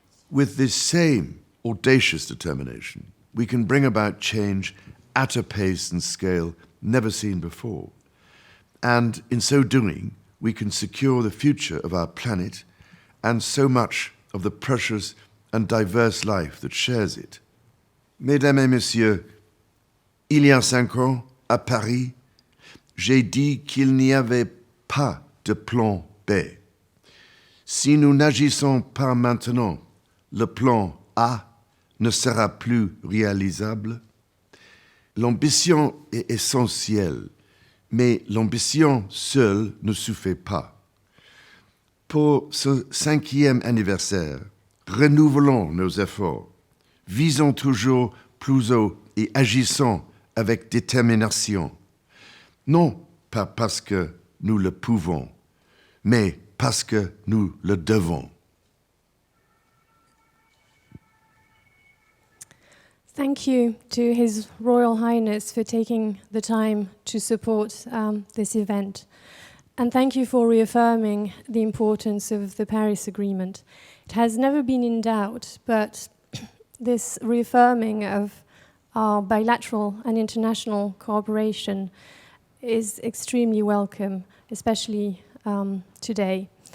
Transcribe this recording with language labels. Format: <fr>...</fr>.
<en>With this same audacious determination, we can bring about change at a pace and scale never seen before. And in so doing, we can secure the future of our planet and so much of the precious and diverse life that shares it.</en> <fr>Mesdames et messieurs, il y a 5 ans, à Paris, j'ai dit qu'il n'y avait pas de plan B. Si nous n'agissons pas maintenant, le plan A ne sera plus réalisable. L'ambition est essentielle, mais l'ambition seule ne suffit pas. Pour ce 5e anniversaire, renouvelons nos efforts, visons toujours plus haut et agissons avec détermination. Non pas parce que nous le pouvons, mais parce que nous le devons.</fr> <en>Thank you to His Royal Highness for taking the time to support this event. And thank you for reaffirming the importance of the Paris Agreement. It has never been in doubt, but this reaffirming of our bilateral and international cooperation is extremely welcome, especially today.</en>